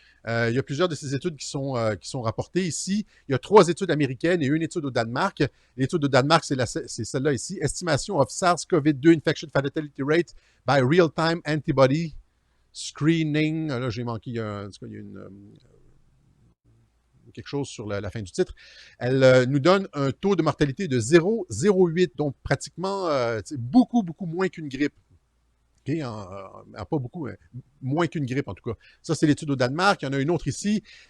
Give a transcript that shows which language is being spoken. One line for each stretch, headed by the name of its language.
French: Il y a plusieurs de ces études qui sont rapportées ici. Il y a 3 études américaines et une étude au Danemark. L'étude au Danemark, c'est celle-là ici.
English: Estimation of SARS-CoV-2 infection fatality rate by real-time antibody screening.
French: Là, j'ai manqué, il y a quelque chose sur la fin du titre. Elle nous donne un taux de mortalité de 0,08, donc pratiquement beaucoup, beaucoup moins qu'une grippe. Okay? Pas beaucoup, mais moins qu'une grippe en tout cas. Ça, c'est l'étude au Danemark. Il y en a une autre ici.